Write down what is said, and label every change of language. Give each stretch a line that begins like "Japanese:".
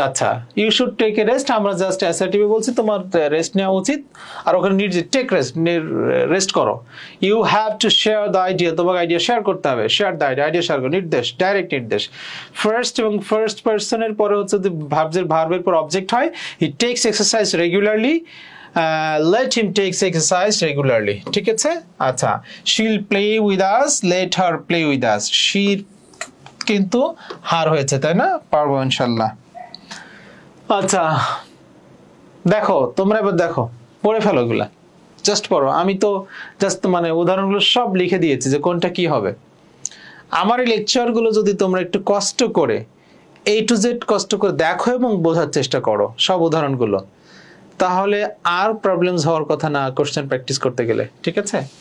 Bangla: আচ্ছা,
English: you should take a rest,
Bangla: আমরা just অ্যাসার্টিভে বলছি তোমার রেস্ট নেওয়া উচিত, আর ওখানে নির্দেশ টেক রেস্ট, রেস্ট করো।
English: you have to share the idea,
Bangla: তোমাকে আইডিয়া শেয়ার করতে হবে, share the idea, idea share করো, নির্দেশ, ডাইরেক্ট নির্দেশ। ফার্স্ট এবং ফার্স্ট পার্সনের পরে হচ্ছে ভার্বের পর অবজেক্ট হয়।
English: he takes exercise regularly, let him takes exercise regularly,
Bangla: ঠিক আছে?
English: আচ্ছা, she'll play with us, let her play with us, she
Bangla: কিন্তু হার হয়েছে, তাই না? পারবো ইনশাল্লাহ। আচ্ছা দেখো, তোমরা এবার দেখো, পড়ে ফেলো এগুলা, জাস্ট পড়ো। আমি তো জাস্ট মানে উদাহরণগুলো সব লিখে দিয়েছি যে কোনটা কি হবে। আমার এই লেকচারগুলো যদি তোমরা একটু কষ্ট করে A to Z কষ্ট করে দেখো এবং বোঝার চেষ্টা করো সব উদাহরণগুলো, তাহলে আর প্রবলেমস হওয়ার কথা না কোশ্চেন প্র্যাকটিস করতে গেলে, ঠিক আছে?